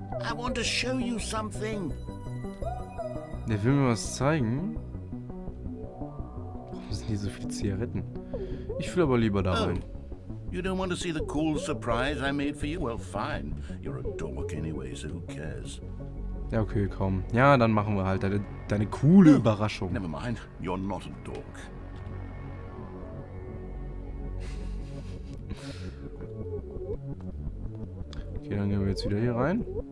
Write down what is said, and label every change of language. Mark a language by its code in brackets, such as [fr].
[en] I want to show you something! [de] Der will mir was zeigen. Warum sind hier so viele Zigaretten? Ich will aber lieber da rein. [en] You don't want to see the cool surprise I made for you? Well, fine. You're a dork anyway, so who cares? [de] Ja, okay, komm. Ja, dann machen wir halt deine coole Überraschung. [en] Never mind. You're not a dork. [de] Okay, dann gehen wir jetzt wieder hier rein.